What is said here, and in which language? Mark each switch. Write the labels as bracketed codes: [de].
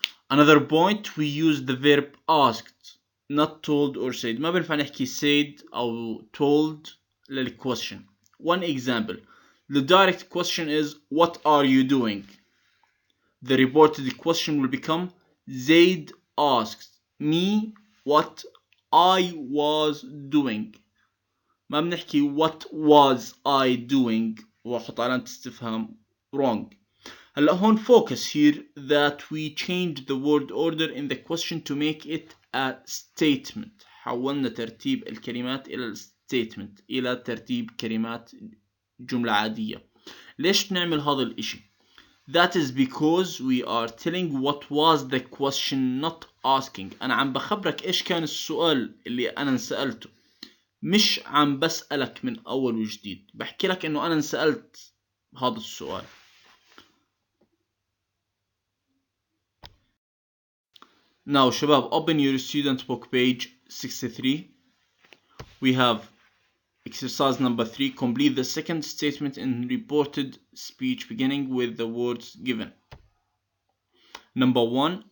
[en] Another point, we use the verb asked, not told or said. [ar] ما بنفع نحكي said أو told للquestion. [en] One example, the direct question is what are you doing? The reported question will become Zaid asked me what I was doing. [ar] ما بنحكي [en] what was I doing [ar] وأحط علامة استفهام. [en] Wrong. [ar] هلا هون [en] focus here that we change the word order in the question to make it a statement. [ar] حولنا ترتيب الكلمات إلى statement, إلى ترتيب كلمات جملة عادية. ليش بنعمل هذا الإشي؟ [en] That is because we are telling what was the question, not asking. [ar] أنا عم بخبرك إيش كان السؤال اللي أنا انسألته, مش عم بسألك من أول وجديد. بحكي لك إنه أنا انسألت هذا السؤال. [en] Now شباب, open your student book page 63. We have exercise number 3. Complete the second statement in reported speech beginning with the words given. Number 1.